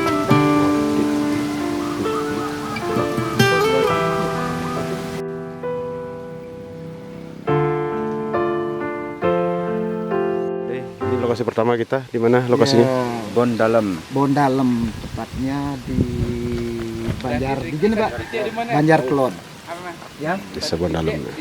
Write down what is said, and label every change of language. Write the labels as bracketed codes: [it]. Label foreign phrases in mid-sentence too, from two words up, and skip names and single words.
[id] Ini lokasi pertama kita, di mana lokasinya? Ya, Bondalem. Bondalem, tepatnya di Banjar, di sini Pak. Banjar Kelon. Ya. Desa Bondalem.